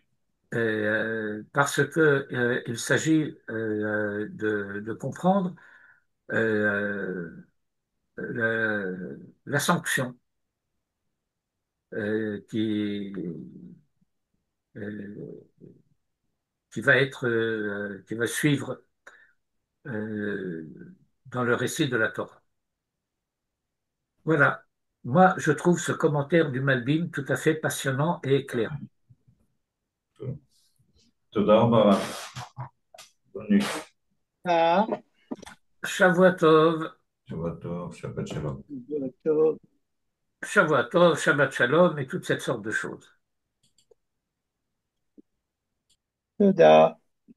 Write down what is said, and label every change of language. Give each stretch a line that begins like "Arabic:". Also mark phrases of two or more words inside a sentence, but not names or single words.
French: parce que il s'agit de comprendre euh, la sanction euh, qui va suivre euh, dans le récit de la Torah. Voilà. Moi, je trouve ce commentaire du Malbim tout à fait passionnant et éclairant.
Hebrew: תודה רבה.
French: Bonne nuit. Ah,
Hebrew: שבוע טוב. שבוע טוב, שבת שלום.
French: bientôt.
Hebrew: שבועות טוב, שבת שלום
French: et toute cette sorte de choses.
Hebrew: תודה.